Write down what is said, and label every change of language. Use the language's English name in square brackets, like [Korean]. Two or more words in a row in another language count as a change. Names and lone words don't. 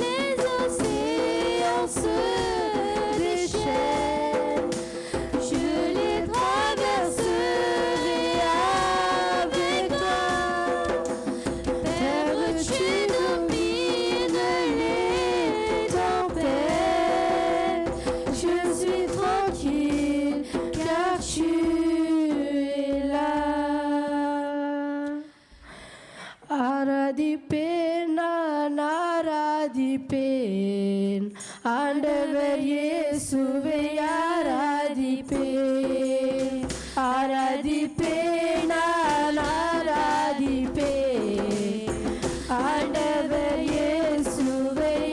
[French] les océans se déchaînent, je les traverserai avec toi. Père, tu domines les tempêtes. Je suis tranquille car tu es là. [Tamil] ஆராதிப்பேன் நான் ஆராதிப்பேன் ஆண்டவர் இயேசுவை ஆராதிப்பேன் ஆராதிப்பேன் நான் ஆராதிப்பேன் ஆண்டவர் இயேசுவை